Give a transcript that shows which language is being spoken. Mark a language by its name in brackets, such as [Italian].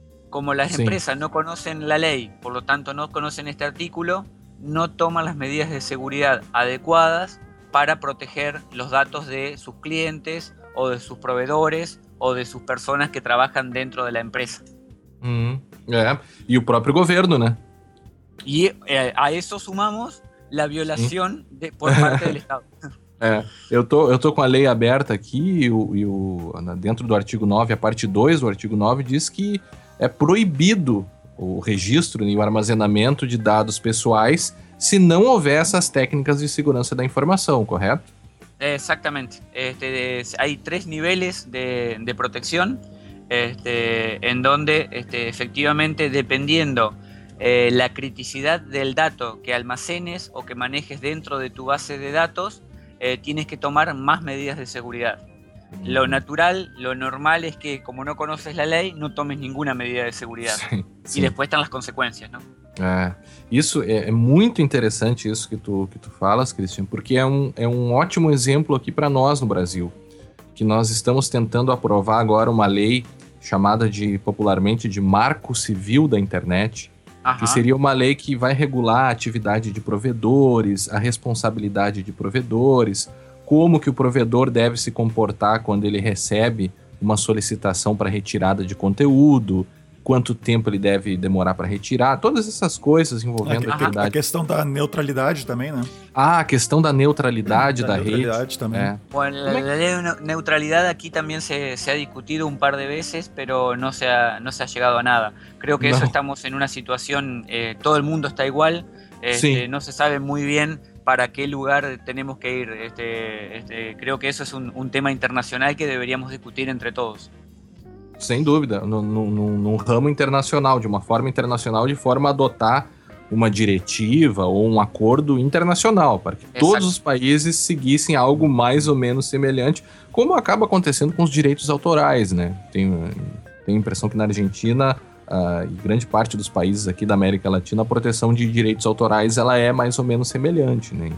[Spanish] Como las empresas no conocen la ley, por lo tanto no conocen este artículo, no toman las medidas de seguridad adecuadas para proteger los datos de sus clientes o de sus proveedores o de sus personas que trabajan dentro de la empresa. Y el propio gobierno, ¿no? Y a eso sumamos la violación por parte del Estado. [Portuguese] Eu tô com a lei aberta aqui dentro do artigo 9, a parte 2 do artigo 9 diz que é proibido o registro e o armazenamento de dados pessoais se não houver essas técnicas de segurança da informação, correto? É, exatamente. Há três níveis de proteção, em onde, efetivamente, dependendo da criticidade do dado que almacenes ou que manejes dentro de tu base de dados, [Spanish] tienes que tomar más medidas de seguridad. Lo natural, lo normal es que, como no conoces la ley, no tomes ninguna medida de seguridad. Sí. Y después están las consecuencias, ¿no? [Portuguese] Isso é muito interessante isso que tu falas, Christian, porque é um ótimo exemplo aqui para nós no Brasil, que nós estamos tentando aprovar agora uma lei chamada de, popularmente, de Marco Civil da Internet. Que seria uma lei que vai regular a atividade de provedores, a responsabilidade de provedores, como que o provedor deve se comportar quando ele recebe uma solicitação para retirada de conteúdo, quanto tempo ele deve demorar para retirar, todas essas coisas envolvendo a atividade. A questão da neutralidade também, né? Ah, a questão da neutralidade da neutralidade rede. Também. A lei de neutralidade aqui também [Spanish] se ha discutido [Portuguese] um par de vezes, pero não se ha chegado a nada. [Spanish] Creo que eso estamos en una situación, todo el mundo está igual, no se sabe muy bien para qué lugar tenemos que ir. Creo que eso es un tema internacional que deberíamos discutir entre todos. [Portuguese] Sem dúvida, num ramo internacional, de uma forma internacional, de forma a adotar uma diretiva ou um acordo internacional, para que todos os países seguissem algo mais ou menos semelhante, como acaba acontecendo com os direitos autorais, né? Tenho a impressão que na Argentina, e grande parte dos países aqui da América Latina, a proteção de direitos autorais ela é mais ou menos semelhante, né?